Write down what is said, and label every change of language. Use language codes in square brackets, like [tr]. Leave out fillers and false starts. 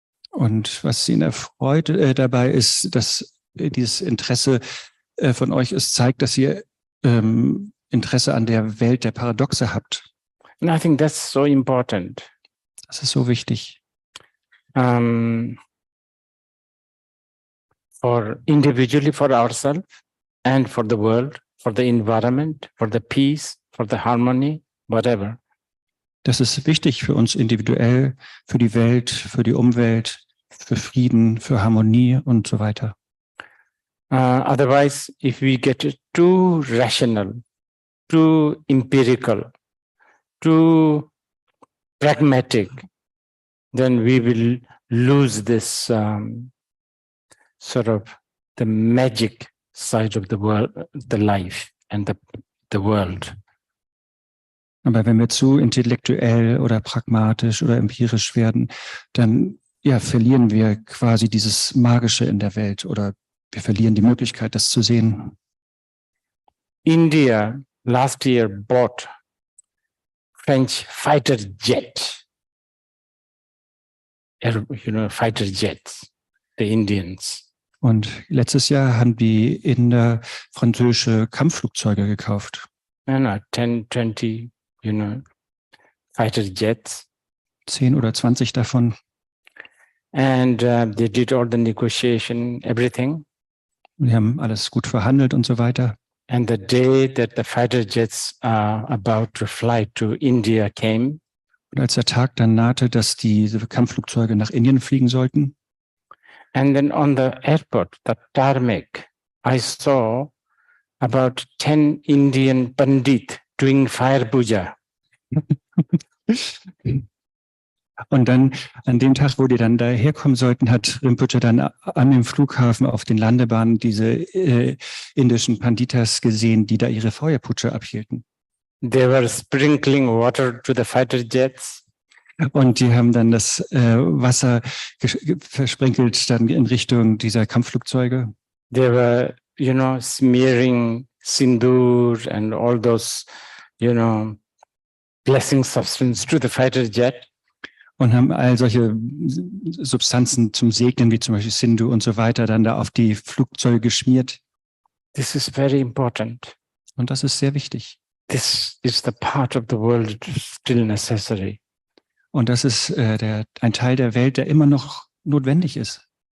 [de] Und was ihn erfreut dabei ist, dass dieses Interesse von euch es zeigt, dass ihr Interesse an der Welt der Paradoxe habt. [en] And I think that's so important. [de] Das ist so wichtig. [en] For individually for ourselves and for the world, for the environment, for the peace, for the harmony, whatever. [de] Das ist wichtig für uns individuell, für die Welt, für die Umwelt, für Frieden, für Harmonie und so weiter. [en] Otherwise, if we get too rational, too empirical, too pragmatic, then we will lose this sort of the magic side of the world, the life and the world. [de] Aber wenn wir zu intellektuell oder pragmatisch oder empirisch werden, dann ja, verlieren wir quasi dieses Magische in der Welt oder wir verlieren die Möglichkeit, das zu sehen. [en] India last year bought French fighter jet. Fighter jets, the Indians. [de] Und letztes Jahr haben die Inder französische Kampfflugzeuge gekauft. [en] 10, 20, fighter jets. [de] 10 oder 20 davon. [en] And they did all the negotiation, everything. [de] Und die haben alles gut verhandelt und so weiter. [en] And the day that the fighter jets are about to fly to India came, [de] und als der Tag dann nahte, dass diese Kampfflugzeuge nach Indien fliegen sollten, [en] and then on the airport, the tarmac, I saw about 10 Indian Pandit doing fire puja. [de] Und dann an dem Tag, wo die dann daherkommen sollten, hat Rinpoche dann an dem Flughafen auf den Landebahnen diese indischen Panditas gesehen, die da ihre Feuerputsche abhielten. [en] They were sprinkling water to the fighter jets. [de] Und die haben dann das Wasser versprinkelt dann in Richtung dieser Kampfflugzeuge. [en] They were, smearing sindoor and all those, blessing substance to the fighter jet. [de] Und haben all solche Substanzen zum Segnen, wie zum Beispiel Sindhu und so weiter, dann da auf die Flugzeuge geschmiert. [en] This is very important. [de] Und das ist sehr wichtig. [en] This is the part of the world still necessary. [de] Und das ist ein Teil der Welt, der immer noch notwendig ist.